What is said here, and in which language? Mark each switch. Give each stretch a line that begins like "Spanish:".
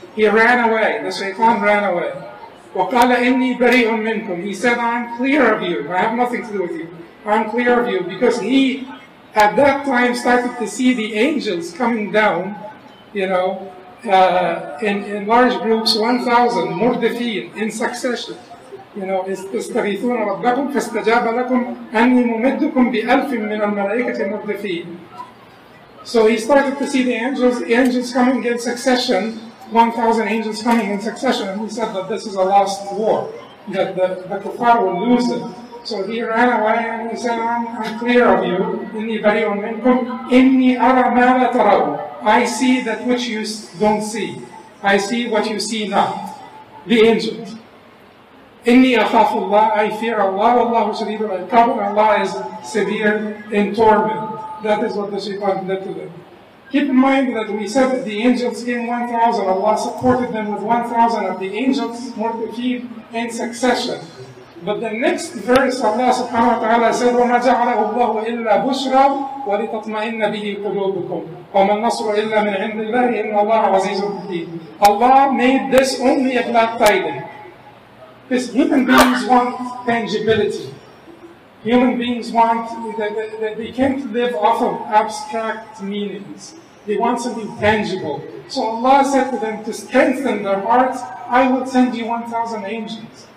English: He ran away, the shaitan ran away.
Arabic: وقال إني بريء منكم,
English: he said, I'm clear of you, I have nothing to do with you. I'm clear of you, because he at that time started to see the angels coming down, in large groups, 1,000 مردفين in succession.
Arabic: استغيثون ربكم فاستجاب لكم أني ممدكم بألف من الملائكة مردفين.
English: So he started to see the angels coming in succession, 1,000 angels coming in succession, and he said that this is a lost war, that the kuffar will lose it. So he ran away and he said, I'm clear of you.
Arabic: إني بريء منكم إني أرى ما لا ترون.
English: I see that which you don't see. I see what you see not. The angels.
Arabic: إني أخاف الله,
English: I fear Allah.
Arabic: والله شديد العقاب.
English: Allah is severe in torment. That is what the shaitan did to them. Keep in mind that we said that the angels came 1,000. Allah supported them with 1,000 of the angels, multiplied in succession. But the next verse, Allah subhanahu wa ta'ala said,
Arabic: وَمَا جَعَلَهُ اللَّهُ إِلَّا بُشْرًا وَلِتَطْمَئِنَّ بِهِ قُلُوبُكُمْ وَمَا النَّصْرُ إِلَّا مِنْ عِنْدِ اللَّهِ إِنَّ اللَّهَ عَزِيزٌ حَكِيمٌ.
English: Allah made this only a glad tidings. Because human beings want tangibility. Human beings want, they can't live off of abstract meanings. They want something tangible. So Allah said to them, to strengthen their hearts, I will send you 1,000 angels.